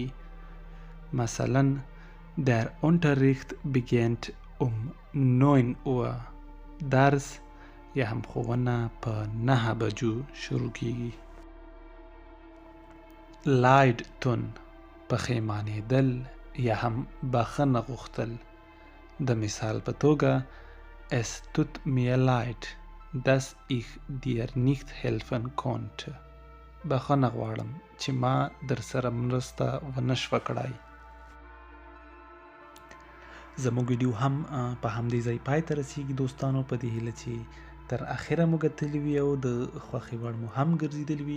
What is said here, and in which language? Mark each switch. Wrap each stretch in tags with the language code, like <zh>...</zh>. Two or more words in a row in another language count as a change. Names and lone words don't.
<de>مثلا Der Unterricht beginnt um 9 Uhr.</de> <ps>درس یا هم ښوونه په 9 بجو شروع کیږي. Leidtun پښیمانېدل یا هم بخښنه غوښتل. د مثال په توګه</ps> <de>Es tut mir leid, dass ich dir nicht helfen konnte.</de> <ps>بخښنه غواړم چې ما در سره مرسته ونه شوه کړای. زموږ ویډیو هم په همدې ځای پای ته رسیږي دوستانو. په دې هیله چې تر اخره مو کتلي وي او د خوښې وړ مو هم ګرځېدلي وي.</ps>